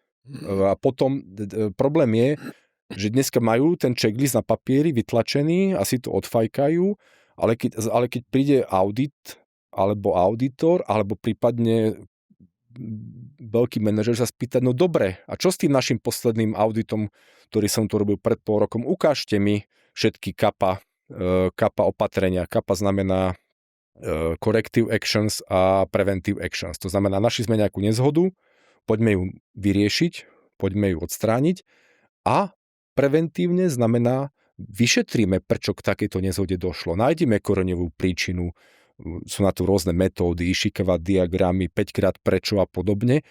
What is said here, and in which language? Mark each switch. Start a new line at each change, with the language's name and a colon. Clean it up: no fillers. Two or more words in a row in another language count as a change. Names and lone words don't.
Slovak: A potom problém je, že dneska majú ten checklist na papieri vytlačený a si to odfajkajú, ale keď príde audit alebo auditor, alebo prípadne veľký manažer sa spýtať, no dobre, a čo s tým našim posledným auditom, ktorý som tu robil pred pol rokom, ukážte mi všetky kappa opatrenia. Kappa znamená
English: corrective actions a preventive actions.
Slovak: To znamená, našli sme nejakú nezhodu, poďme ju vyriešiť, poďme ju odstrániť, a preventívne znamená, vyšetríme, prečo k takejto nezhode došlo. Nájdeme koreňovú príčinu, sú na to rôzne metódy, Ishikawa diagramy, 5x prečo a podobne.